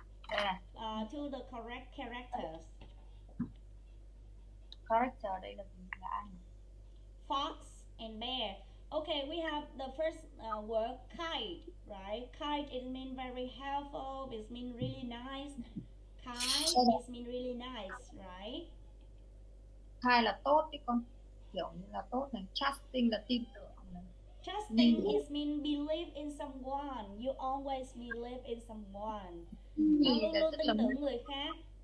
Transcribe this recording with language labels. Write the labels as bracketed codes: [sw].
[en] To the correct characters. Character đây là gì, là ai? Fox and bear. Okay, we have the first word kite, right? Kite, it means very helpful, it means really nice. Kite, it means really nice, right? [vi] Kind là tốt chứ con, kiểu như là tốt này. Trusting là tin tưởng này. [en] Trusting is mean believe in someone. You always believe in someone. [vi] Con luôn luôn tin tưởng người khác.